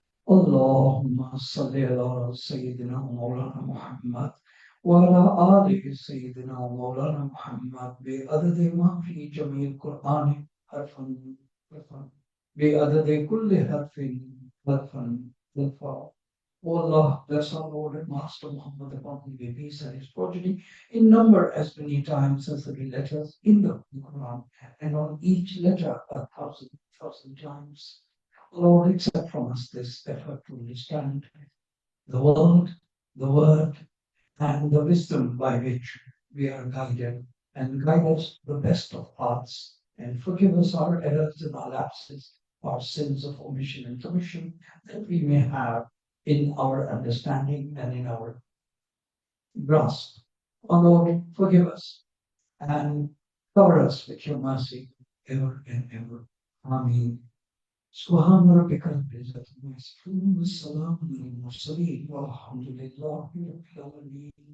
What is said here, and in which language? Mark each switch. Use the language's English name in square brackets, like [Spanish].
[Arabic] اللهم صل على سيدنا مولانا محمد وعلى آل سيدنا مولانا محمد بعدد ما في جميع القرآن حرفا بعدد كل حرف حرفا. [English] O Allah, bless our Lord and Master Muhammad upon him be peace and his progeny in number as many times as the letters in the Quran, and on each letter 1,000 times. Lord, accept from us this effort to understand the world, the word, and the wisdom by which we are guided, and guide us the best of paths, and forgive us our errors and our lapses, our sins of omission and commission, that we may have in our understanding and in our grasp. O Lord, forgive us and cover us with your mercy ever and ever. Amen. [Arabic] سبحان ربك رب العزة عما يصفون والسلام على المرسلين والحمد لله رب العالمين.